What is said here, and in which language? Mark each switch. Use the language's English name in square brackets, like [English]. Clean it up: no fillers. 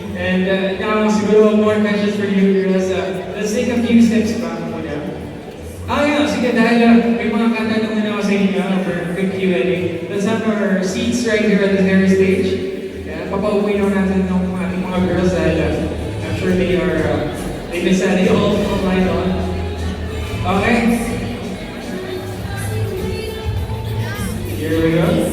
[English] And now, [Filipino] siguro [English] more questions for you girls. Let's take a few steps back [Filipino] muna. Yeah, sige, dahil may mga katanungan ako sa inyo [English] for quick Q&A. Let's have our seats right here at the very stage. Yeah, [Filipino] papauwi na natin ng ating mga girls dahil [English] I'm sure they've been studying all night on. Okay. Here we go.